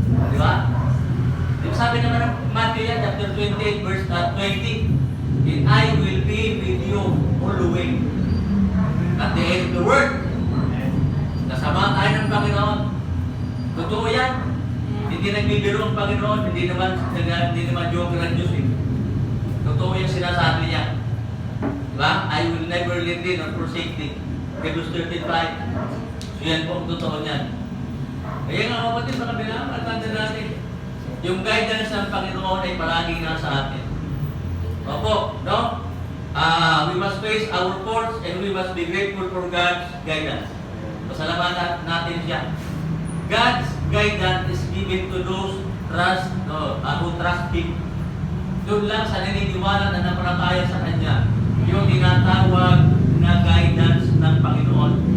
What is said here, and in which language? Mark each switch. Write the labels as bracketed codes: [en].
[tl] Di ba? Sabi naman ng Matthew yan, [en] chapter 28, verse 20, and I will be with you always. At the end of the world. [tl] Kasama tayo ng Panginoon. Totoo yan. Hindi nagbibiro ang Panginoon, hindi naman joke ng Diyos eh. Totoo yung sinasabi niya. Diba? [en] I will never leave thee nor forsake thee. Hebrews 13:5. [tl] So yan po ang totoo niyan. Kaya nga kapatid, mga binamang, tanda natin. Yung guidance ng Panginoon ay palaging nasa atin. Opo, no? [en] We must face our faults and we must be grateful for God's guidance. [tl] Pasalamatan natin siya. [en] God's guidance is given to those who trust Him. [tl] Doon lang sa naniniwala na napalataya sa Kanya, yung tinatawag na guidance ng Panginoon.